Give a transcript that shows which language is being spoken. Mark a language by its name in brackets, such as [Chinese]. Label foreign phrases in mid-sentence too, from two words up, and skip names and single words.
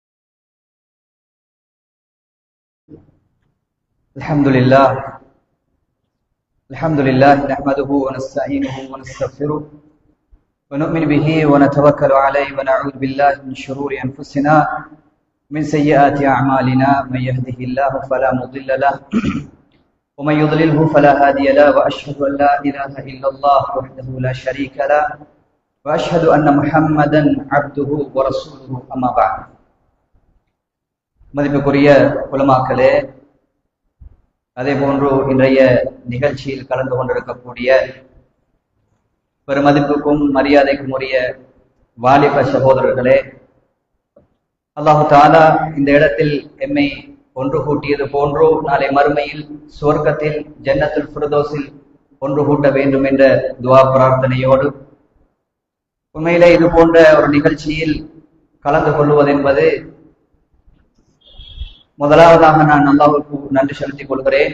[Arabic] الحمد لله نحمده ونستعينه ونستغفره ونؤمن به ونتوكل عليه ونعوذ بالله من شرور أنفسنا من سيئات أعمالنا من يهده الله فلا مضل له ومن يضلله فلا هادي له وأشهد أن لا إله إلا الله وحده لا شريك له وأشهد أن محمدا عبده ورسوله أما بعد [Tamil] மதிப்புக்குரிய உலமாக்களே, அதே போன்று இன்றைய நிகழ்ச்சியில் கலந்து கொண்டிருக்கக்கூடிய பெருமதிப்புக்கும் மரியாதைக்கும் உரிய வாலிப சகோதரர்களே, [Arabic] الله تعالى [Tamil] இந்த இடத்தில் எம்மை ஒன்று கூட்டியது போன்றோ நாளை மறுமையில் சுவர்க்கத்தில் ஜன்னத்துல் ஃபிர்தௌஸில் ஒன்று கூட்ட வேண்டும் என்ற துஆ பிரார்த்தனையோடு, உண்மையிலே இது போன்ற ஒரு நிகழ்ச்சியில் கலந்து கொள்வது என்பது முதலாவதாக நான் அல்லாஹ்வுக்கு நன்றி செலுத்திக் கொள்கிறேன்.